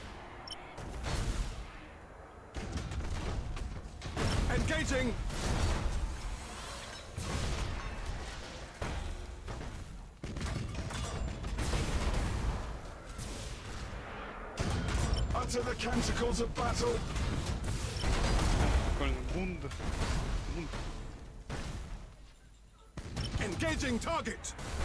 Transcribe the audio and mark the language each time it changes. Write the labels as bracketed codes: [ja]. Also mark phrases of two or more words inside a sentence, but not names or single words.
[en] Engaging. Utter the canticles of battle. [ru] Прикольно. Бунд. Бунд. [en] Engaging target.